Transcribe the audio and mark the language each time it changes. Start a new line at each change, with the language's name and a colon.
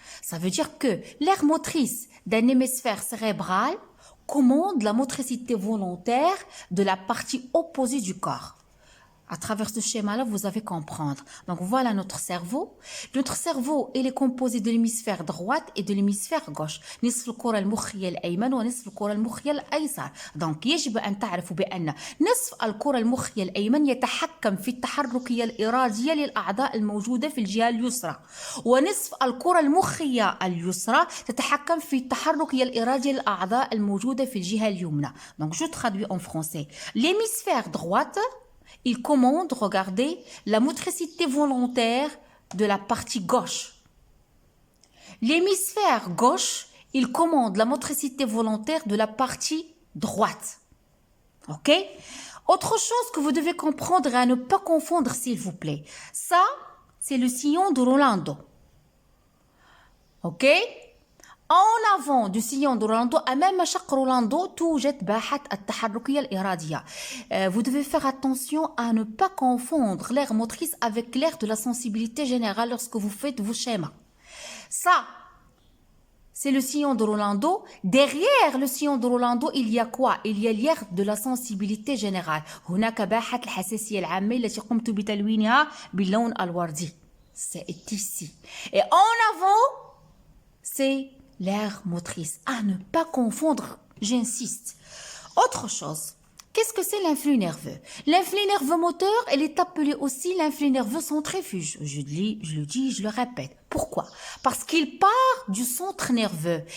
French: Ça veut dire que l'aire motrice d'un hémisphère cérébral commande la motricité volontaire de la partie opposée du corps. À travers ce schéma-là, vous allez comprendre. Donc voilà notre cerveau. Notre cerveau, il est composé de l'hémisphère droite et de l'hémisphère gauche.
Arabic: نصف الكرة المخية الأيمن ونصف الكرة المخية الأيسر. Donc يجب أن تعرفوا بأن نصف الكرة المخية الأيمن يتحكم في التحركية الإرادية للأعضاء الموجودة في الجهة اليسرى. ونصف الكرة المخية اليسرى تتحكم في التحركية الإرادية للأعضاء الموجودة في الجهة اليمنى.
French: Donc je traduis en français. L'hémisphère droite, il commande, regardez, la motricité volontaire de la partie gauche. L'hémisphère gauche, il commande la motricité volontaire de la partie droite. Ok? Autre chose que vous devez comprendre et à ne pas confondre, s'il vous plaît. Ça, c'est le sillon de Rolando. Ok? En avant du sillon de Rolando,
Arabic: أمام شق Rolando, توجد باحة التحركية الإرادية.
French: Vous devez faire attention à ne pas confondre l'aire motrice avec l'aire de la sensibilité générale lorsque vous faites vos schémas. Ça, c'est le sillon de Rolando. Derrière le sillon de Rolando, il y a quoi? Il y a l'aire de la sensibilité générale.
Arabic: هناك باحة الحساسية العامة التي قمت بتلوينها باللون الوردي.
French: C'est ici. Et en avant, c'est l'aire motrice. À ne pas confondre, j'insiste. Autre chose, qu'est-ce que c'est l'influx nerveux? L'influx nerveux moteur, elle est appelée aussi l'influx nerveux centrifuge. Je le dis, je le répète. Pourquoi? Parce qu'il part du centre nerveux.